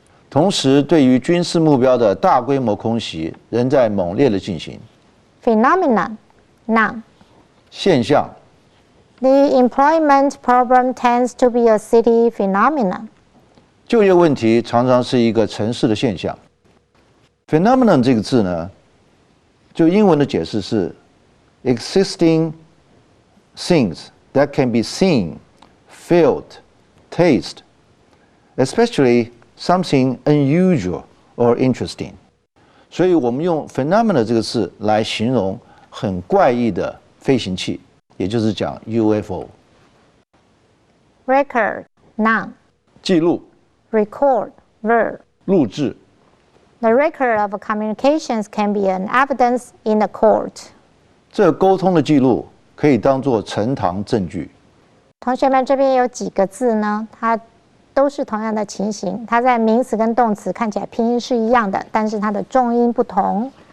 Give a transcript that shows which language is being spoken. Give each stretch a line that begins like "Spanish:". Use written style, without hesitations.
Chinese: 同时，对于军事目标的大规模空袭仍在猛烈的进行。
English: Phenomenon, noun.
Chinese: 现象，
English: The employment problem tends to be a city phenomenon.
Chinese: 就业问题常常是一个城市的现象。
English: phenomenon
Chinese: 这个字呢，就英文的解释是
English: existing things that can be seen, felt, tasted, especially something unusual or interesting.
Chinese: 所以我们用 phenomenon 这个字来形容很怪异的飞行器，也就是讲 UFO。
English: Record, noun.
Chinese: 记录、
English: Record, verb.
Chinese: 录制，
English: The record of communications can be an evidence in the court.
Chinese: 这沟通的记录可以当作呈堂证据。同学们，这边有几个字呢？它都是同样的情形，它在名词跟动词看起来拼音是一样的，但是它的重音不同。